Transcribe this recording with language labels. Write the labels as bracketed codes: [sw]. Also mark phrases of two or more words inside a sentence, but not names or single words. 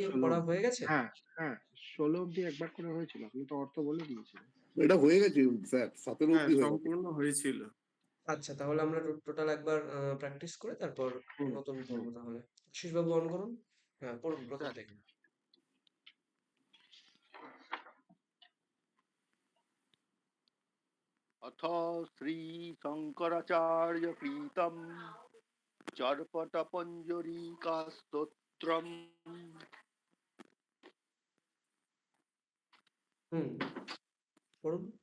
[bn] 16 পড়া অব্দি। হয়ে গেছে? হ্যাঁ, হ্যাঁ, 16 অব্দি একবার করে হয়েছিল, আপনি তো অর্থ বলে দিয়েছিলেন। এটা হয়ে গেছে স্যার, 17 হ্যাঁ অব্দি হয়ে গেছে। সম্পূর্ণ হয়েছিল। আচ্ছা, তাহলে আমরা টোটাল একবার প্র্যাকটিস করে তারপর হুম, নতুন হুম। পড়বো তাহলে। আশিস বাবু অন করুন। হ্যাঁ পড়ুন প্রথম থেকে। [sa] अथ श्री शंकराचार्य प्रीतम चर्पट पंजरीका स्तोत्रम [bn] পড়ুন।